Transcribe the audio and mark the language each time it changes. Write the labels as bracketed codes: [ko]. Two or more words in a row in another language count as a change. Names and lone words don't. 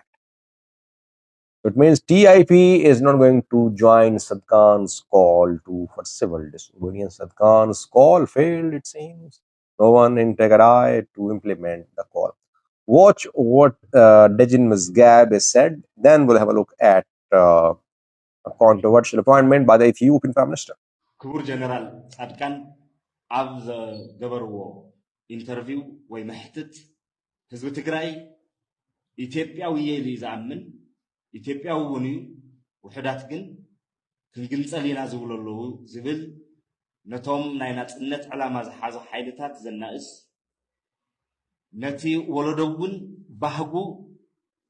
[en] It means TIP is not going to join Tsadkan's call for civil disobedience. Tsadkan's call failed, it seems. No one in Tigray to implement the call. Watch what Dejan Misgabe said. Then we'll have a look at a controversial appointment by the Ethiopian Prime Minister. [ti] ክቡር ጀነራል ጻድቃን ኣብ ገበርዎ ኢንተርቪው ወይ መሕትት ህዝቢ ትግራይ ኢትዮጵያዊ ኢሉ ዝኣምን ኢትዮጵያዊ እውን እዩ ውሕዳት ግን ክንግንፀል ኢና ዝብለሉ ዝብል ነቶም ናይ ናጽነት ዕላማ ዝሓዙ ሓይልታት ዘናእስ ነቲ ወለዶ እውን ባህጉ